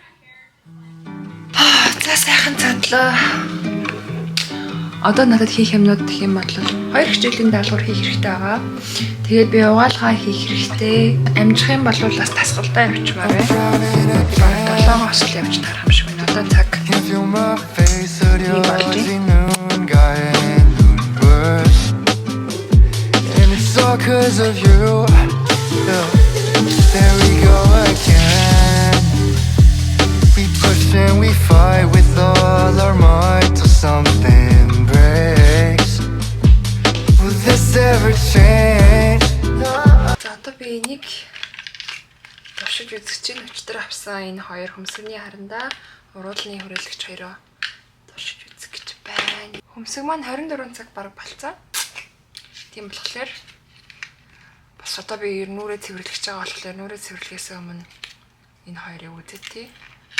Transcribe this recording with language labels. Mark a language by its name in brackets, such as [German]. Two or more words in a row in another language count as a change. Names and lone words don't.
[Mongolian] За сайхан задлаа. Одоо надад хийх юмнууд гэх юм бол 2 хичээлийн даалгавар хийх хэрэгтэй байгаа. Тэгээд би угаалгаа хийх хэрэгтэй. Амжих юм бол бас тасгалдаа явчихмаар байна. 7 хосол явж тарах юм шиг байна. Одоо цаг. [English] Because of you, there we go again. We push and we fight with all our might till something breaks. Will this ever change? [Mongolian] За одоо би энийг туршиж үзэж чинь өчтөр авсан энэ хоёр хөмсгний харандаа уруулны хүрээлэгч хоёроо туршиж үзэх гэж байна. Хөмсг маань 24 цаг бараг болцсон. Тийм болохоор бас одоо би нүүрээ цэвэрлэж байгаа болохоор нүүрээ цэвэрлэхээс өмнө энэ хоёрыг үзээ тий.